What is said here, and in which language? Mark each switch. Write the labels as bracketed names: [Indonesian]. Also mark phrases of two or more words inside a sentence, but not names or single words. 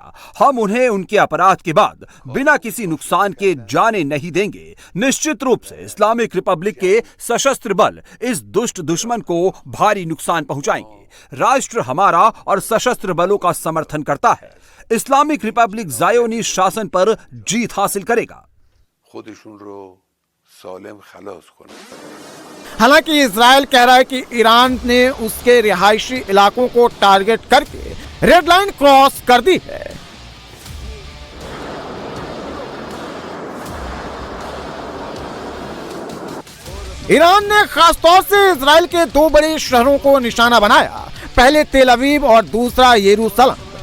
[Hindi] हम उन्हें उनके अपराध के बाद बिना किसी नुकसान के जाने नहीं देंगे। निश्चित रूप से इस्लामिक रिपब्लिक के सशस्त्र बल इस दुष्ट दुश्मन को भारी नुकसान पहुंचाएंगे। राष्ट्र हमारा और सशस्त्र बलों का समर्थन करता है। इस्लामिक रिपब्लिक ज़ायोनिस्ट शासन पर जीत हासिल करेगा। [Persian] خودشون رو سالم خلاص کنه. [Hindi] हालांकि इजराइल कह रहा है कि ईरान ने उसके रिहायशी इलाकों को टारगेट करके [English] red line cross [Hindi] कर दी है। ईरान ने खासतौर से इजराइल के दो बड़े शहरों को निशाना बनाया, पहले तेल अवीव और दूसरा यरूशलेम।